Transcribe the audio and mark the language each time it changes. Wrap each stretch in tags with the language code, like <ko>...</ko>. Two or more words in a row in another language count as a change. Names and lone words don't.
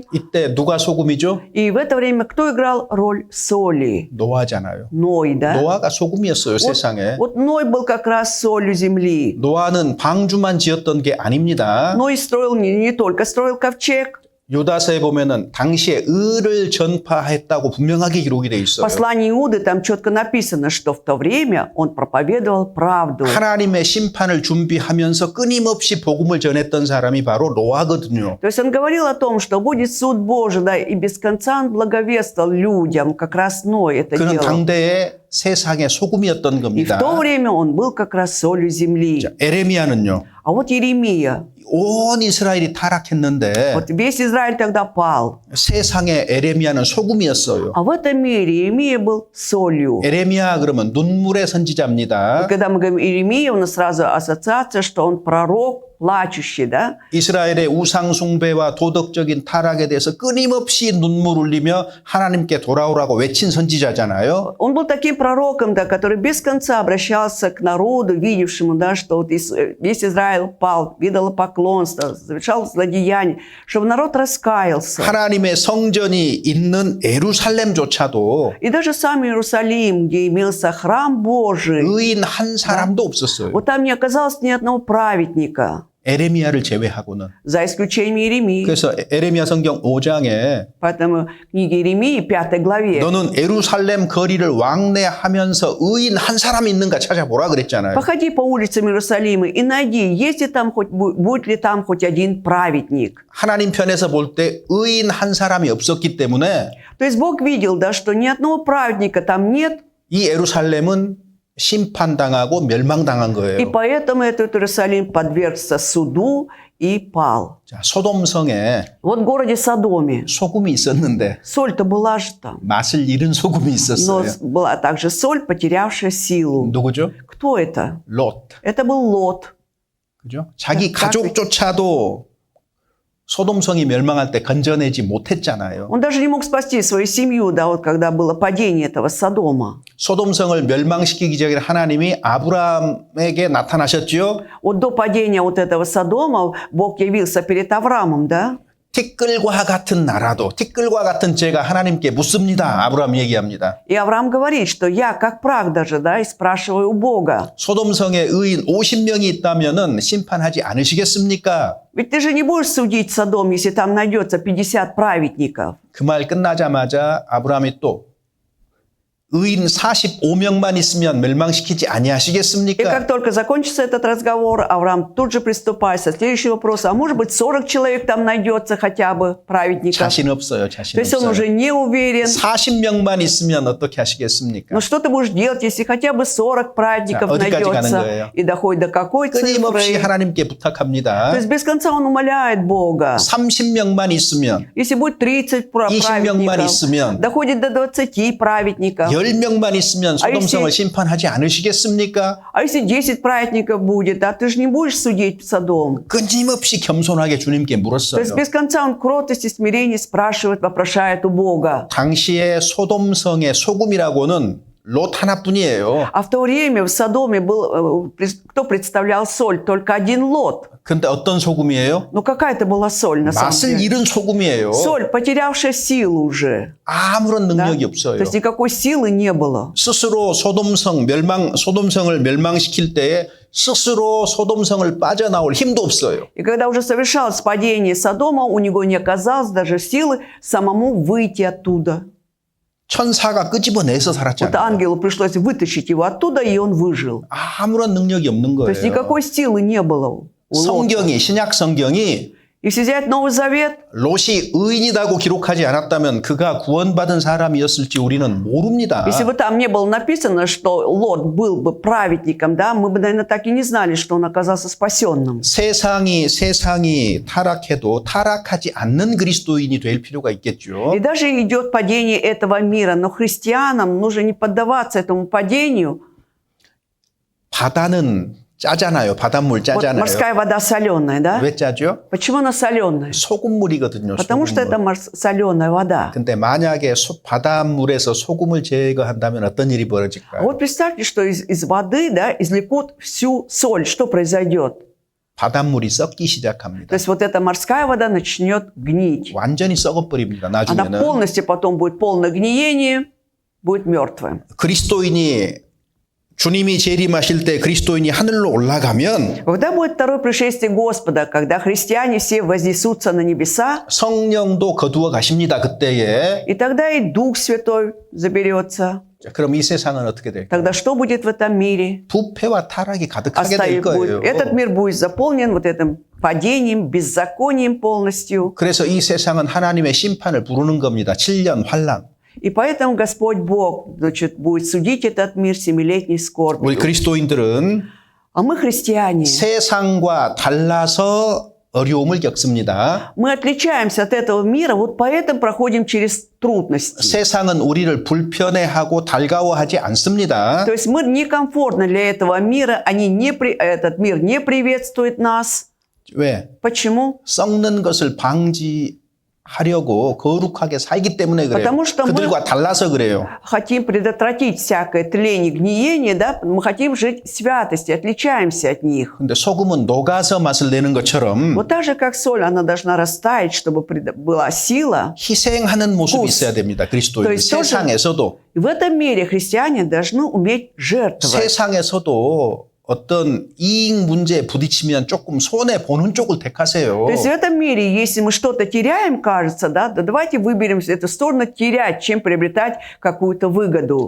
<ko>이때 누가 소금이죠?</ko> <ru>И в это время кто играл роль соли?</ru> <ko>노아잖아요.</ko> <ru>Ной, да?</ru> <ko>노아가 소금이었어요, 세상에.</ko> <ru>Вот Ной был как раз солью земли.</ru> <ko>노아는 방주만 지었던 게 아닙니다.</ko> <ru>Ной строил не только строил ковчег.</ru> <ko>유다서에 보면은 당시에 의를 전파했다고 분명하게 기록이 돼</ko> <ru>В</ru> <ko>있어요.</ko> <ru>послании Иуды там четко написано, что в то время он проповедовал правду.</ru> <ko>하나님의 심판을 준비하면서 끊임없이 복음을 전했던 사람이 바로 노아거든요.</ko> <ru>То есть он говорил о том, что будет суд Божий, да, и без конца он благовествовал людям, как раз Ной это</ru> <ko>그는</ko> <ru>делал.</ru> <ko>당대의 세상의 소금이었던</ko> <ru>И в</ru> <ko>겁니다.</ko> <ru>то время он был как раз солью земли.</ru> <ko>자, 에레미야는요.</ko> <ru>А вот Иеремия,</ru> <ko>온 이스라엘이 타락했는데</ko> <ru>вот весь Израиль тогда пал.</ru> <ko>세상에 에레미야는 소금이었어요.</ko> <ru>А в этом мире Иеремия был солью.</ru> <ko>에레미야 그러면 눈물의 선지자입니다.</ko> <ru>Когда мы говорим Иеремия, у нас сразу ассоциация, что он пророк, плачущий, да?</ru> <ko>이스라엘의 우상 숭배와 도덕적인 타락에 대해서 끊임없이 눈물 흘리며 하나님께 돌아오라고 외친 선지자잖아요.</ko> <ru>Он был таким пророком, да, который без конца обращался к народу, видевшему, да, что вот весь Израиль пал, идолопоклонство, совершал злодеяние, чтобы народ раскаялся.</ru> <ko>하나님의 성전이 있는 예루살렘조차도</ko> <ru>И даже сам Иерусалим, где имелся храм Божий,</ru> <ko>의인 한 사람도 없었어요.</ko> <ru>вот там не оказалось ни одного праведника,</ru> <ko>에레미야를 제외하고는.</ko> <ru>за исключением Иеремии.</ru> <ko>그래서 에레미야 성경 5장에</ko> <ru>Поэтому в книге Иеремии, 5 главе,</ru> <ko>너는 예루살렘 거리를 왕래하면서 의인 한 사람이 있는가 찾아보라 그랬잖아요.</ko> <ru>походи по улицам Иерусалима и найди, есть ли там будет ли там хоть один праведник.</ru> <ko>하나님 편에서 볼 때 의인 한 사람이 없었기 때문에</ko> <ru>То есть Бог видел, да, что ни одного праведника там нет.</ru> <ko>이 예루살렘은 심판당하고 멸망당한</ko> <ru>И</ru> <ko>거예요.</ko> <ru>поэтому этот Иерусалим подвергся суду и пал.</ru> <ko>자, 소돔성에</ko> <ru>Вот в городе Содоме</ru> <ko>소금이 있었는데</ko> <ru>соль-то была же там.</ru> <ko>맛을 잃은 소금이</ko> <ru>Но</ru> <ko>있었어요.</ko> <ru>была также соль, потерявшая силу.</ru> <ko>누구죠?</ko> <ru>Кто это?</ru> <ko>롯.</ko> <ru>Это был Лот.</ru> <ko>그죠? 자기 자, 가족조차도 소돔성이 멸망할 때 건져내지 못했잖아요.</ko> <ru>Он даже не мог спасти свою семью, да, вот когда было падение этого Содома.</ru> <ko>소돔성을 멸망시키기 전에 하나님이 아브라함에게 나타나셨죠.</ko> <ru>Вот до падения вот этого Содома Бог явился перед Авраамом, да?</ru> <ko>티끌과 같은 나라도 티끌과 같은 죄가 하나님께 묻습니다. 아브라함 얘기합니다.</ko> <ru>И Авраам говорит, что я как прах даже, да, и спрашиваю у Бога.</ru> <ko>소돔성에 의인 50명이 있다면은 심판하지 않으시겠습니까?</ko> <ru>Ведь ты же не будешь судить Содом, если там найдется 50 праведников.</ru> <ko>그 말 끝나자마자 아브라함이 또 의인 45명만 있으면 멸망시키지</ko> <ru>И</ru> <ko>아니하시겠습니까?</ko> <ru>как только закончится этот разговор, Авраам тут же приступает со следующего вопроса. А может быть 40 человек там найдется хотя бы праведников?</ru> <ko>자신 없어요.</ko> <ru>То</ru> <ko>자신</ko> <ru>есть он</ru> <ko>없어요.</ko> <ru>уже не уверен.</ru> <ko>40명만 있으면 어떻게 하시겠습니까?</ko> <ru>Но что ты будешь делать, если хотя бы 40 праведников</ru> <ko>자, 어디까지 가는</ko> <ru>найдется?</ru> <ko>거예요?</ko> <ru>И доходит до какой</ru> <ko>끊임없이</ko> <ru>цифры?</ru> <ko>하나님께 부탁합니다.</ko> <ru>То есть без конца он умоляет Бога.</ru> <ko>30명만 있으면,</ko> <ru>Если будет 30</ru> <ko>20명만</ko> <ru>праведников,</ru> <ko>있으면,</ko> <ru>доходит до 20 праведников.</ru> <ko>10명만 있으면 소돔성을 심판하지 않으시겠습니까?</ko> <ru>А если 10 праведников будет, а ты же не будешь судить Содом?</ru> <ko>끊임없이 겸손하게 주님께</ko> <ru>То</ru> <ko>물었어요.</ko> <ru>есть без конца он кротость и смирение спрашивает, вопрошает у Бога.</ru> <ko>당시에 소돔성의 소금이라고는 롯 하나뿐이에요.</ko> <ru>А в то время в Содоме был, кто представлял соль? Только один Лот.</ru> <ko>근데 어떤 소금이에요?</ko> <ru>Ну какая это была соль на самом</ru> <ko>맛을</ko> <ru>деле?</ru> <ko>잃은 소금이에요.</ko> <ru>Соль, потерявшая силу уже.</ru> <ko>아무런</ko> <ru>Да?</ru> <ko>능력이</ko> <ru>То</ru> <ko>없어요.</ko> <ru>есть никакой силы не было.</ru> <ko>스스로 소돔성을 멸망시킬 때에 스스로 소돔성을 빠져나올 힘도 없어요.</ko> <ru>И когда уже совершалось падение Содома, у него не оказалось даже силы самому выйти оттуда.</ru> <ko>천사가 끄집어내서</ko> <ru>Вот</ru> <ko>살았잖아요.</ko> <ru>ангелу пришлось вытащить его оттуда, и он выжил.</ru> <ko>아무런 능력이 없는</ko> <ru>То есть</ru> <ko>거예요.</ko> <ru>никакой силы не было у Лота.</ru> <ko>성경이 신약 성경이</ko> <ru>Если взять Новый Завет,</ru> <ko>롯이 의인이라고 기록하지 않았다면 그가 구원받은 사람이었을지 우리는 모릅니다.</ko> <ru>если бы там не было написано, что Лот был бы праведником, да, мы бы, наверное, так и не знали, что он оказался спасенным.</ru> <ko>세상이 타락해도 타락하지 않는 그리스도인이 될 필요가 있겠죠.</ko> <ru>И даже идет падение этого мира, но христианам нужно не поддаваться этому падению.</ru> <ko>바다는 짜잖아요. 바닷물</ko> <ru>Вот</ru> <ko>짜잖아요.</ko> <ru>морская вода соленая, да?</ru> <ko>왜 짜죠?</ko> <ru>Почему она соленая?</ru> <ko>소금물이거든요.</ko> <ru>Потому что это</ru> <ko>소금물.</ko> <ru>соленая вода.</ru> <ko>근데 만약에 바닷물에서 소금을 제거한다면 어떤 일이</ko> <ru>А</ru> <ko>벌어질까요?</ko> <ru>вот представьте, что из воды, да, извлекут всю соль. Что произойдет?</ru> <ko>바닷물이 썩기</ko> <ru>То</ru> <ko>시작합니다.</ko> <ru>есть вот эта морская вода начнет гнить.</ru> <ko>완전히 썩어버립니다.</ko> <ru>Она</ru> <ko>나중에는.</ko> <ru>полностью потом будет полное гниение, будет мертвая.</ru> <ko>그리스도인이 주님이 재림하실 때 그리스도인이 하늘로 올라가면</ko> <ru>Когда будет второе пришествие Господа, когда христиане все вознесутся на небеса,</ru> <ko>성령도 거두어 가십니다. 그때에.</ko> <ru>и тогда и Дух Святой заберется.</ru> <ko>자, 그럼 이 세상은 어떻게 될까요?</ko> <ru>Тогда что будет в этом мире?</ru> <ko>부패와 타락이 가득하게 될 거예요.</ko> <ru>Этот мир будет заполнен вот этим падением, беззаконием полностью.</ru> <ko>그래서 이 세상은 하나님의 심판을 부르는 겁니다. 7년 환란.</ko> <ru>И поэтому Господь Бог, значит, будет судить этот мир семилетней</ru> <ko>우리</ko> <ru>скорбью.</ru> <ko>그리스도인들은</ko> <ru>А мы, христиане,</ru> <ko>세상과 달라서 어려움을 겪습니다.</ko> <ru>мы отличаемся от этого мира, вот поэтому проходим через трудности.</ru> <ko>세상은 우리를 불편해하고 달가워하지 않습니다.</ko> <ru>То есть мы некомфортны для этого мира, этот мир не приветствует нас.</ru> <ko>왜?</ko> <ru>Почему?</ru> <ko>썩는 것을 방지하려고 거룩하게 살기 때문에 그래요.</ko> <ru>Потому что</ru> <ko>그들과 달라서 그래요.</ko> <ru>Хотим предотвратить всякое тление, гниение, да? Мы хотим жить в святости, отличаемся от них.</ru> <ko>근데 소금은 녹아서 맛을 내는 것처럼</ko> <ru>Вот так же, как соль, она должна растаять, чтобы была сила.</ru> <ko>희생하는 모습이</ko> <ru>вкус.</ru> <ko>있어야 됩니다. 그리스도인.</ko> <ru>То есть тоже-</ru> <ko>세상에서도</ko> <ru>И в этом мире христиане должны уметь жертвовать.</ru> <ko>세상에서도 어떤 이익 문제에 부딪히면 조금 손해 보는 쪽을 택하세요.</ko> <ru>То есть в этом мире, если мы что-то теряем, кажется, да, давайте выберем эту сторону терять, чем приобретать какую-то выгоду.</ru>